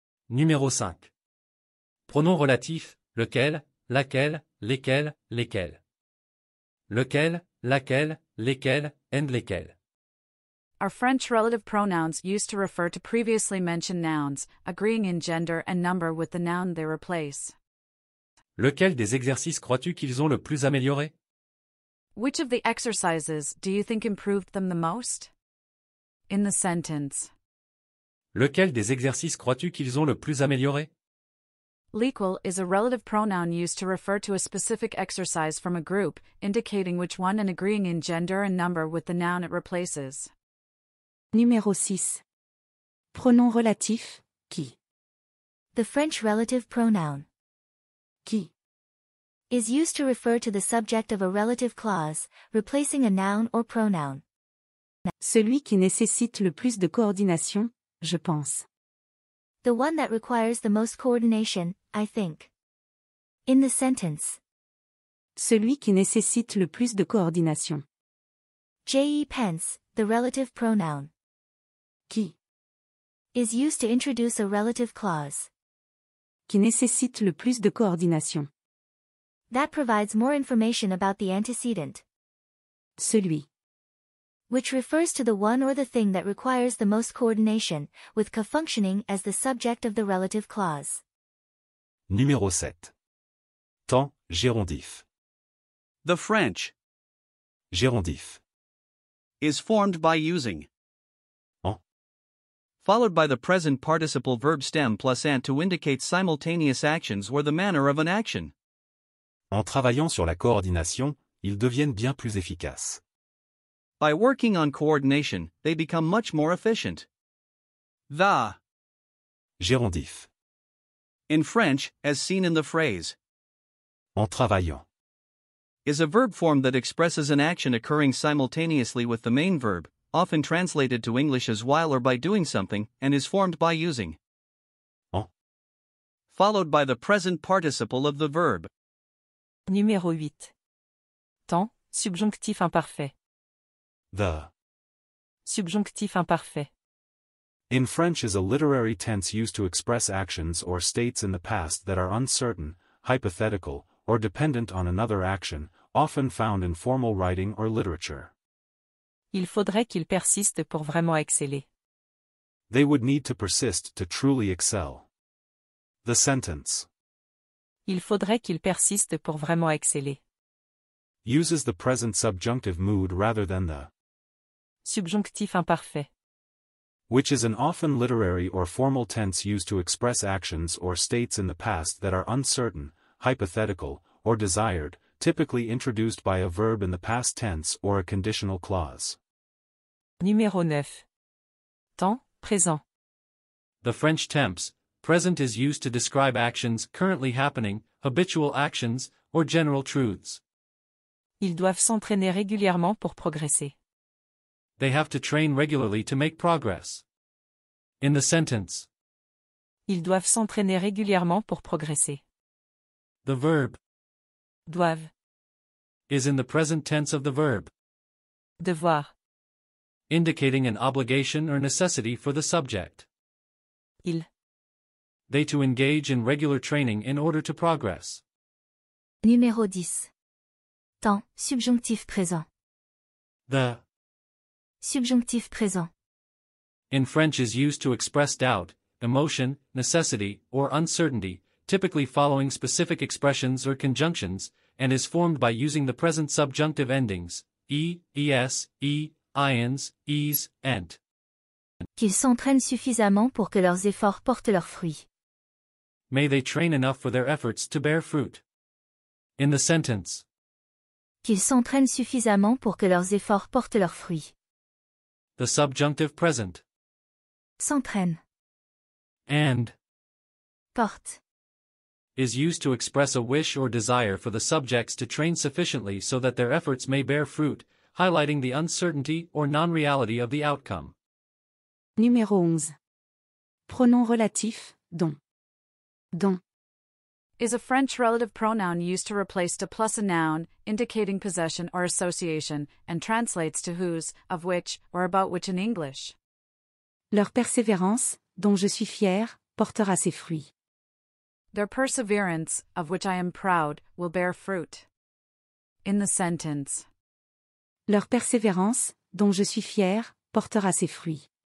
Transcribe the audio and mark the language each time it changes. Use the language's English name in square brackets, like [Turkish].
[French] Numéro 5. Pronom relatif, lequel, laquelle, lesquels, lesquels. Lequel, laquelle, lesquels, [English] and [French] lesquels. [English] Are French relative pronouns used to refer to previously mentioned nouns, agreeing in gender and number with the noun they replace. [French] Lequel des exercices crois-tu qu'ils ont le plus amélioré? [English] Which of the exercises do you think improved them the most? In the sentence. [French] Lequel des exercices crois-tu qu'ils ont le plus amélioré? [English] Lequel is a relative pronoun used to refer to a specific exercise from a group, indicating which one and agreeing in gender and number with the noun it replaces. [French] Numéro 6. Pronom relatif, qui. [English] The French relative pronoun [French] Qui. [English] is used to refer to the subject of a relative clause, replacing a noun or pronoun. [French] Celui qui nécessite le plus de coordination, je pense. [English] The one that requires the most coordination, I think. In the sentence, [French] Celui qui nécessite le plus de coordination. J.E. [English] Pence, the relative pronoun, [French] Qui. [English] is used to introduce a relative clause. [French] Qui nécessite le plus de coordination. [English] That provides more information about the antecedent, [French] Celui. [English] which refers to the one or the thing that requires the most coordination, with ka functioning as the subject of the relative clause. [French] Numéro 7. Temps, gérondif. [English] The French [French] Gérondif. [English] is formed by using [French] En. [English] followed by the present participle verb stem plus ant to indicate simultaneous actions or the manner of an action. [French] En travaillant sur la coordination, ils deviennent bien plus efficaces. [English] By working on coordination, they become much more efficient. The, [French] Gérondif. [English] in French, as seen in the phrase, [French] En travaillant. [English] is a verb form that expresses an action occurring simultaneously with the main verb, often translated to English as while or by doing something, and is formed by using [French] En. [English] followed by the present participle of the verb. [French] Numéro 8. Temps, subjonctif imparfait. [English] The. [French] Subjonctif imparfait. [English] In French is a literary tense used to express actions or states in the past that are uncertain, hypothetical, or dependent on another action, often found in formal writing or literature. [French] Il faudrait qu'il persiste pour vraiment exceller. [English] They would need to persist to truly excel. The sentence [French] Il faudrait qu'il persiste pour vraiment exceller. [English] uses the present subjunctive mood rather than the, [French] Subjonctif imparfait. [English] which is an often literary or formal tense used to express actions or states in the past that are uncertain, hypothetical, or desired, typically introduced by a verb in the past tense or a conditional clause. [French] Numéro 9. Temps, présent. [English] The French temps, present is used to describe actions currently happening, habitual actions, or general truths. [French] Ils doivent s'entraîner régulièrement pour progresser. [English] They have to train regularly to make progress. In the sentence, [French] Ils doivent s'entraîner régulièrement pour progresser. [English] the verb [French] Doivent. [English] is in the present tense of the verb, [French] Devoir. [English] indicating an obligation or necessity for the subject. [French] Il. [English] They to engage in regular training in order to progress. [French] Numéro 10. Temps, subjonctif présent. [English] The [French] Subjonctif présent. [English] in French is used to express doubt, emotion, necessity, or uncertainty, typically following specific expressions or conjunctions, and is formed by using the present subjunctive endings, es, ians, es, ent. [French] Qu'ils s'entraînent suffisamment pour que leurs efforts portent leurs fruits. [English] May they train enough for their efforts to bear fruit. In the sentence, [French] Qu'ils s'entraînent suffisamment pour que leurs efforts portent leurs fruits. [English] the subjunctive present, [French] S'entraînent. [English] and, [French] Portent. [English] is used to express a wish or desire for the subjects to train sufficiently so that their efforts may bear fruit, highlighting the uncertainty or non-reality of the outcome. [French] Numéro 11. Pronom relatif, dont. Dont. [English] Is a French relative pronoun used to replace de plus a noun, indicating possession or association, and translates to whose, of which, or about which in English. [French] Leur persévérance, dont je suis fier, portera ses fruits. [English] Their perseverance, of which I am proud, will bear fruit. In the sentence. [French] Leur persévérance, dont je suis fier, portera ses fruits.